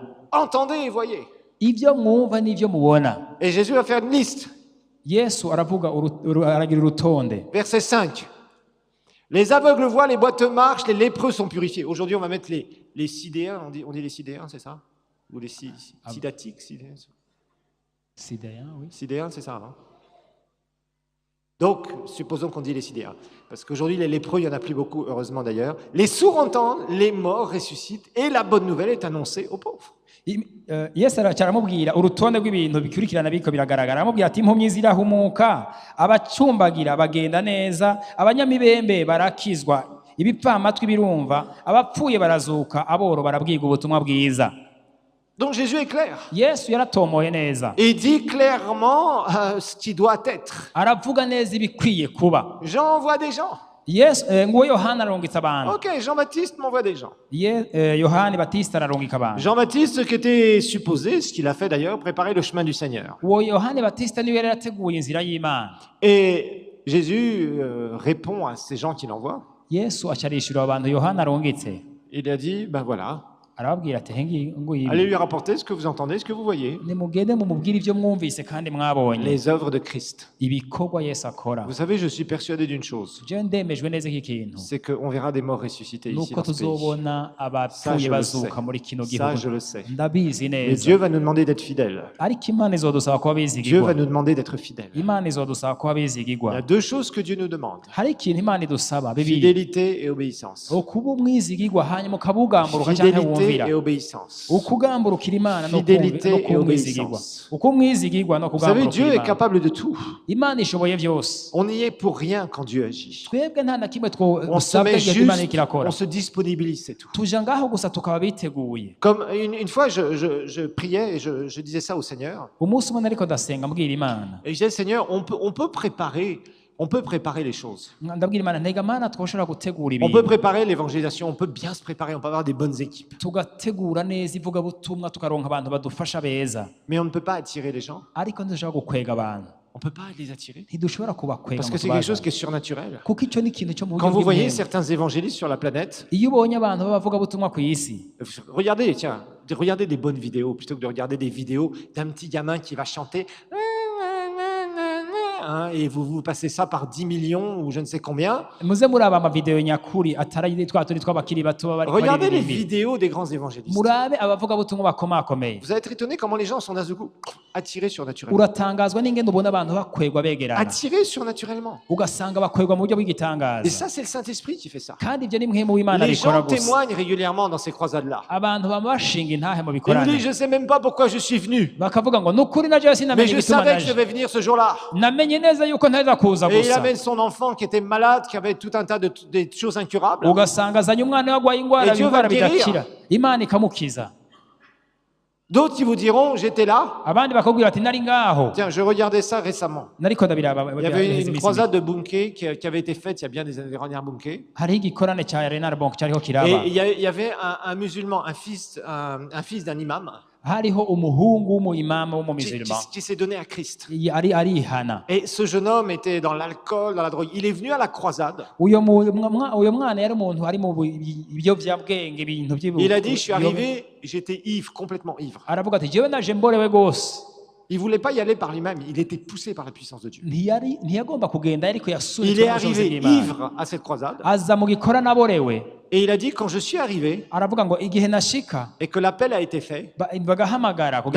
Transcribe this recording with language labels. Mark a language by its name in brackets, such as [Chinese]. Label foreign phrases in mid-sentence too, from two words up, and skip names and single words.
[French] Entendez et voyez. [Rundi] ivyo mwumva n'ivyo mubona [French] Et Jésus va faire une liste. [Rundi] Yesu aravuga aragira urutonde [French] Verset 5. Les aveugles voient, les boiteux marchent, les lépreux sont purifiés. Aujourd'hui, on va mettre les sidéens, on dit les sidéens, c'est ça? Ou les sidatiques, sidéens? Sidéen, oui. Sidéens, c'est ça, hein? Donc, supposons qu'on dit les sidéens. Parce qu'aujourd'hui, les lépreux, il n'y en a plus beaucoup, heureusement d'ailleurs. Les sourds entendent, les morts ressuscitent, et la bonne nouvelle est annoncée aux pauvres. [Rundi] Yesu aramubwira urutonde rw'ibintu bikurikirana biko biragaragara aramubwira ati impumyi zirahumuka abacumbagira bagenda neza abanyamibembe barakizwa ibipfamatwi birumva abapfuye barazuka aboro barabwiga ubutumwa bwiza. [French] Donc Jésus est clair. [Rundi] Yesu yaratomoye neza [French] Et il dit clairement ce qui doit être. [Rundi] aravuga neza ibikwiye kuba. [French] Jean envoie des gens. [Rundi] Yesu ngo Yohana arungitsa abantu. [French] Ok, Jean-Baptiste m'envoie des gens. [Rundi] Yohani Batista ararungika abantu. [French] Jean-Baptiste, qui était supposé, ce qu'il a fait d'ailleurs, préparer le chemin du Seigneur. [Rundi] Uwo Yohani Batista niwe yari yateguye inzira y'Imana. [French] Et Jésus répond à ces gens qu'il envoie. [Rundi] Yesu acarishura abantu Yohana arungitse. [French] Il a dit, ben voilà, [Rundi] arababwira ati hengi nguyibi [French] allez lui rapporter ce que vous entendez, ce que vous voyez. [Rundi] nimugende mumubwire ivyo mwumvise kandi mwabonye [French] Les œuvres de Christ. [Rundi] ibikorwa Yesu akora. [French] Vous savez, je suis persuadé d'une chose, [Rundi] Je ndemejwe neza iki kintu [French] c'est qu'on verra des morts ressuscités ici [Rundi] nuko [French] dans ce pays. [Rundi] tuzobona [French] Ça, [Rundi] abapfuye [French] je le sais. [Rundi] bazuka muri kino [French] Ça, [Rundi] gihugu [French] je le sais. [Rundi] ndabizi [French] Mais [Rundi] neza [French] Dieu va nous demander d'être fidèles. [Rundi] ariko Imana izodusaba kuba [French] Dieu [Rundi] bizigirwa [French] va nous demander d'être fidèles. [Rundi] Imana izodusaba kuba [French] Il y [Rundi] bizigirwa [French] a deux choses que Dieu nous demande. [Rundi] hari ikintu Imana idusaba bibiri [French] Fidélité et obéissance. [Rundi] ukuba umwizigirwa hanyuma ukabugamburuka canke [French] Fidélité [Rundi] wumvira [French] et obéissance. [Rundi] ukugamburukira Imana no [French] Fidélité et [Rundi] kuba umwizigirwa [French] obéissance. [Rundi] uko umwizigirwa no [French] Vous savez, [Rundi] kugamburukira [French] Dieu est [Rundi] Imana [French] capable de tout. [Rundi] Imana ishoboye vyose [French] On n'y est pour rien quand Dieu agit. [Rundi] twebwe nta na kimwe [French] On se [Rundi] twosabwa [French] met [Rundi] igihe Imana [French] juste, [Rundi] iriko irakora [French] on se disponibilise, c'est tout. [Rundi] tuja ngaho gusa tukaba biteguye. [French] Comme une fois, je priais et je disais ça au Seigneur. [Rundi] Umunsi umwe nariko ndasenga mbwira Imana [French] Et je disais, Seigneur, on peut préparer les choses. [Rundi] ndabwira Imana ntega Mana twoshobora gutegura [French] On peut [Rundi] ibintu [French] préparer l'évangélisation, on peut bien se préparer, on peut avoir des bonnes équipes. [Rundi] tugategura neza ivugabutumwa tukaronka abantu badufasha beza [French] Mais on ne peut pas attirer les gens. [Rundi] ariko ntidushobora gukwega abantu [French] On ne peut pas les attirer. [Rundi] ntidushobora kubakwega [French] Parce [Rundi] ngo [French] que c'est quelque chose [Rundi] tubazane. [French] qui est surnaturel. [Rundi] kuko icyo ni ikintu cyo mu [French] Quand [Rundi] buryo [French] vous voyez [Rundi] bw'imwemwe. [French] certains évangélistes sur la planète, [Rundi] iyo ubonye abantu b'abavugabutumwa ku isi [French] regardez, tiens, regardez des bonnes vidéos plutôt que de regarder des vidéos d'un petit gamin qui va chanter. hein, et vous passez ça par 10 millions ou je ne sais combien. [Rundi] muze muraba amavideo nyakuri atari twa turi tw'abakiri bato bari [French] Regardez les [Rundi] baririmbira. [French] vidéos des grands évangélistes. [Rundi] murabe abavugabutumwa bakomakomeye. [French] Vous allez être étonné comment les gens sont d'un seul coup attirés surnaturellement. [Rundi] uratangazwa n'ingendo ubona abantu bakwegwa begerana [French] Attirés surnaturellement. [Rundi] ugasanga bakwegwa mu buryo [French] Et [Rundi] bw'igitangaza. [French] ça, c'est le Saint-Esprit qui fait ça. [Rundi] kandi ibyo ni mwemu w'Imana [French] Les [Rundi] bikora [French] gens [Rundi] gusa. [French] témoignent régulièrement dans ces croisades-là. [Rundi] abantu bama bashinga intahe mu [French] Et vous [Rundi] bikorane [French] dites, je ne sais même pas pourquoi je suis venu. [Rundi] bakavuga ngo nukuri naje [French] Mais [Rundi] sinamenye [French] je [Rundi] igituma [French] savais que je [Rundi] naje [French] devais venir ce jour-là. [Rundi] namenye neza yuko nteza kuza [French] Et il [Rundi] gusa. [French] amène son enfant qui était malade, qui avait tout un tas de des choses incurables. [Rundi] ugasanga azanye umwana we arwaye indwara [French] Et Dieu va [Rundi] indwara [French] le guérir. [Rundi] bidakira Imana ikamukiza. [French] D'autres qui vous diront, j'étais là. [Rundi] abandi bakubwira ati nari ngaho [French] Tiens, je regardais ça récemment. [Rundi] nariko ndabiraba. [French] Il y avait une croisade de Bunké qui avait été faite il y a bien des années, dernières Bunké. [Rundi] hariho igikorane cya Renard Bonk cyariho [French] Et [Rundi] kiraba. [French] il y avait un musulman, un fils d'un imam, [Rundi] hariho umuhungu w'umuyimama [French] qui, [Rundi] w'umumisilima [French] qui s'est donné à Christ. [Rundi] arihana. [French] Et ce jeune homme était dans l'alcool, dans la drogue. Il est venu à la croisade. [Rundi] uyo mwana yari umuntu ari mu biyovyabwenge ibintu [French] Il a dit, je suis arrivé, j'étais ivre, complètement ivre. [Rundi] aravuga ati jewe naje mborewe gose. [French] Il ne voulait pas y aller par lui-même, il était poussé par la puissance de Dieu. [Rundi] ntiyagomba kugenda ariko [French] Il [Rundi] yasunitswe [French] est [Rundi] n'ubushobozi [French] arrivé [Rundi] bw'Imana. [French] ivre à cette croisade. [Rundi] aza mu gikorane aborewe [French] Et il a dit, quand je suis arrivé [Rundi] aravuga ngo igihe nashika [French] et que l'appel a été fait, [Rundi] bagahamagara kugira